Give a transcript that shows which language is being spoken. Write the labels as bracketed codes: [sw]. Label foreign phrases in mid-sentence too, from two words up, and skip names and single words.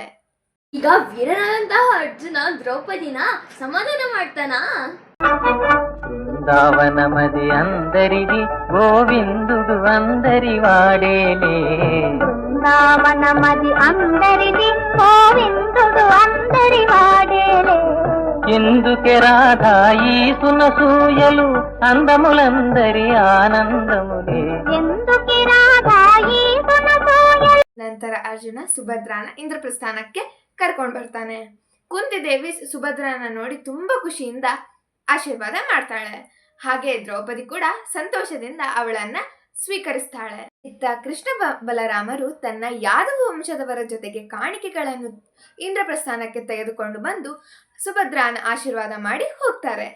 [kn] ಈಗ ವೀರನಾದಂತಹ ಅರ್ಜುನ ದ್ರೌಪದಿನ ಸಮಾಧಾನ ಮಾಡ್ತಾನಾ? [te] బృందావన మది అందరిగి గోవిందుడు అందరి వాడేలే, బృందావన మది అందరిగి గోవిందుడు అందరి వాడేలే, ఎందుకే రాధాయి సునసూయలు అందములందరి ఆనందములే, ఎందుకే రాధాయి సునసూయలు. [kn] ನಂತರ ಅರ್ಜುನ ಸುಭದ್ರನ ಇಂದ್ರಪ್ರಸ್ಥಾನಕ್ಕೆ ಕರ್ಕೊಂಡು ಬರ್ತಾನೆ. ಕುಂತಿದೇವಿ ಸುಭದ್ರನ ನೋಡಿ ತುಂಬಾ ಖುಷಿಯಿಂದ ಆಶೀರ್ವಾದ ಮಾಡ್ತಾಳೆ. ಹಾಗೆ ದ್ರೌಪದಿ ಕೂಡ ಸಂತೋಷದಿಂದ ಅವಳನ್ನ ಸ್ವೀಕರಿಸ್ತಾಳೆ. ಇತ್ತ ಕೃಷ್ಣ ಬಲರಾಮರು ತನ್ನ ಯಾದವ ವಂಶದವರ ಜೊತೆಗೆ ಕಾಣಿಕೆಗಳನ್ನು ಇಂದ್ರಪ್ರಸ್ಥಾನಕ್ಕೆ ತೆಗೆದುಕೊಂಡು ಬಂದು ಸುಭದ್ರನ ಆಶೀರ್ವಾದ ಮಾಡಿ ಹೋಗ್ತಾರೆ.